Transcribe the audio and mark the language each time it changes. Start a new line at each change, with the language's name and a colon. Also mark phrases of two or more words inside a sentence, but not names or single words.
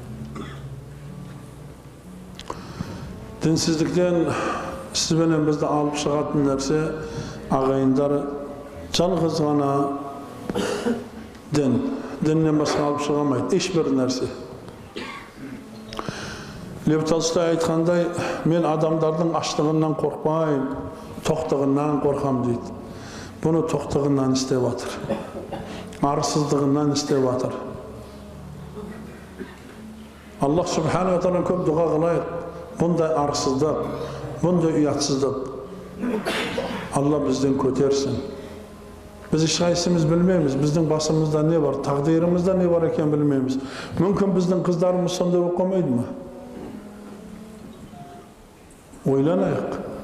Kazakh: Дінсіздіктен сізбенен бізді алып шығатын нәрсе, ағайындар, жалғыз ғана діннен басқа алып шығамайды, ешбір нәрсе. Лев Толстой айтқандай, мен адамдардың аштығынан қорқпайым, тоқтығынан қорқам дейді. Бұны тоқтығынан істеп жатыр, арсыздығынан істеп жатыр.
Arabic: الله سبحانه وتعالى
Kazakh: көп дұға қылайық. Бұндай арсыздық, бұндай ұятсыздық Алла бізден көтерсін. Біз ешқайсымыз білмейміз, біздің басымызда не бар, тағдырымызда не бар екен білмейміз. Мүмкін біздің қыздарымыз сондай болып қалмайды ма? Ойланайық.